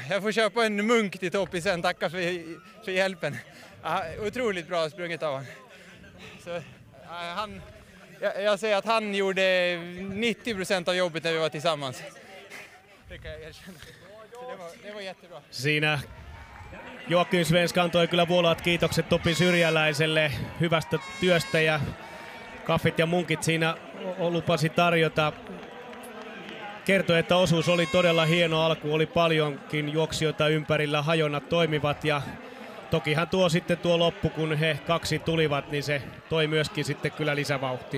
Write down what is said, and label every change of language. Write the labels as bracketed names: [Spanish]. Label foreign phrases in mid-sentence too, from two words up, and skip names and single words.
[Swedish] Jag får köpa en munk till Topi sen. Tacka för hjälpen. Ja, otroligt bra sprunget av honom. Så, jag säger att han gjorde 90% av jobbet när vi var tillsammans. Det kan jag erkänna. Det var jättebra. [Finnish] Siinä Joakim Svensk antoi kyllä vuolaat kiitokset Topi Syrjäläiselle hyvästä työstä ja kaffit ja munkit siinä lupasi tarjota. Kertoi, että osuus oli todella hieno alku, oli paljonkin juoksijoita ympärillä, hajonnat toimivat ja tokihan tuo loppu, kun he kaksi tulivat, niin se toi myöskin sitten kyllä lisävauhtia.